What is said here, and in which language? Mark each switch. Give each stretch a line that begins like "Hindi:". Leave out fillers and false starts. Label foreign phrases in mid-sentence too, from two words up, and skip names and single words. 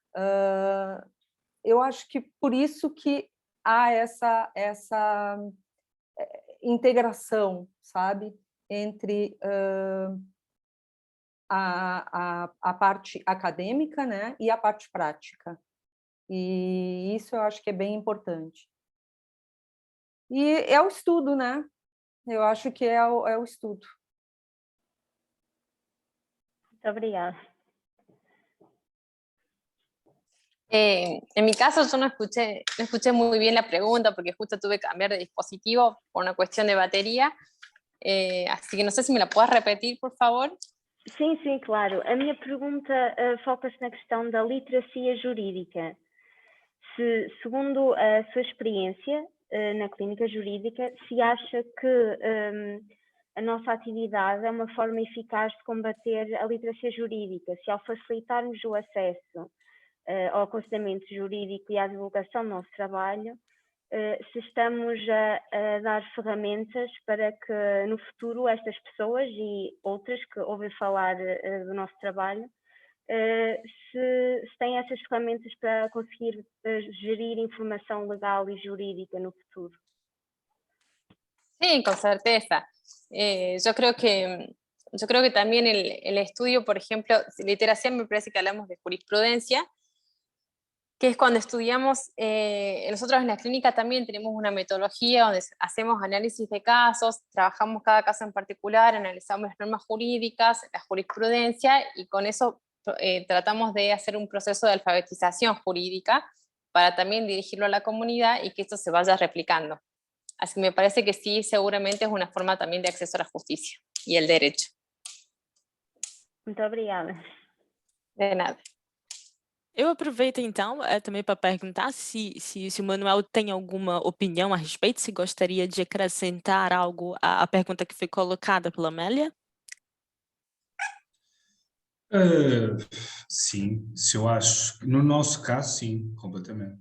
Portuguese: Eu acho que por isso que há essa integração, sabe, entre a parte acadêmica, né, e a parte prática. E isso eu acho que é bem importante. E é o estudo, né? Eu acho que é o estudo. Muito obrigada.
Spanish: En mi caso yo no escuché muy bien la pregunta porque justo tuve que cambiar de dispositivo por una cuestión de batería, así que no sé si me la puedes repetir, por favor.
Portuguese: Sim, sim, claro. A minha pergunta foca-se na questão da literacia jurídica. Se, segundo a sua experiência na clínica jurídica, se acha que a nossa atividade é uma forma eficaz de combater a literacia jurídica, se ao facilitarmos o acesso ao aconselhamento jurídico e à divulgação do nosso trabalho, se estamos a dar ferramentas para que no futuro estas pessoas e outras que ouvem falar do nosso trabalho, se têm essas ferramentas para conseguir gerir informação legal e jurídica no futuro.
Spanish: Sí, con certeza. Yo creo que también el estudio, por ejemplo, literacia, me parece que hablamos de jurisprudencia, que es cuando estudiamos, nosotros en la clínica también tenemos una metodología donde hacemos análisis de casos, trabajamos cada caso en particular, analizamos las normas jurídicas, la jurisprudencia, y con eso tratamos de hacer un proceso de alfabetización jurídica para también dirigirlo a la comunidad y que esto se vaya replicando. Así que me parece que sí, seguramente es una forma también de acceso a la justicia y el derecho.
Portuguese: Muito obrigada. De nada. Eu aproveito, então, também para perguntar se o Manuel tem alguma opinião a respeito, se gostaria de acrescentar algo à pergunta que foi colocada pela Amélia. Sim, se eu acho, no nosso caso, sim, completamente.